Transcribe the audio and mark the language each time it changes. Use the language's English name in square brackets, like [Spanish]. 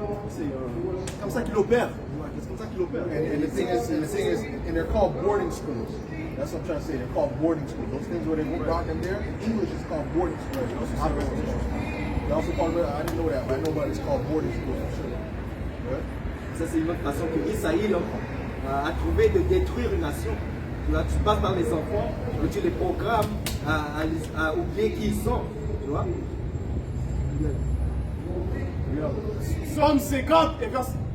[French] C'est comme ça qu'il opère. [English] And the thing is, and they're called boarding schools. That's what I'm trying to say. They're called boarding schools. Those things where they brought them there, in English is called boarding schools. Not residential schools. They also call it, I didn't know that, but I know about it's called boarding schools for sure. Right? [French] Ça, c'est une autre façon que Israël a trouvé de détruire une nation. Tu passes par les enfants, et tu les programmes à oublier qui ils sont. Tu vois? Psaume 50 et verset...